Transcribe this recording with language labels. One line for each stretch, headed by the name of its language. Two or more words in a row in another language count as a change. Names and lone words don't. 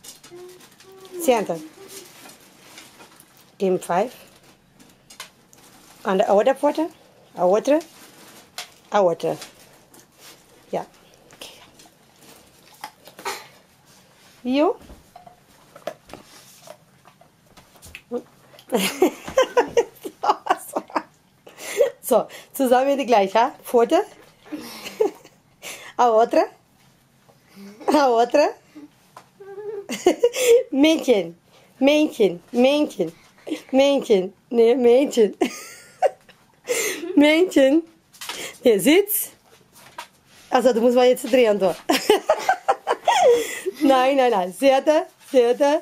English: Senta. Give him 5. On the
Portuguese: outra porta. A outra. A outra.
English: Yeah. Okay. You? So,
German: zusammen gleich, ha? Pfote.
Portuguese: A outra. A outra.
German: Männchen. Männchen. Männchen. Männchen. Ne, Männchen. Männchen. Ne, Sitz. Also, du musst mal jetzt drehen, so. Nein, nein, nein.
Portuguese: Senta, senta.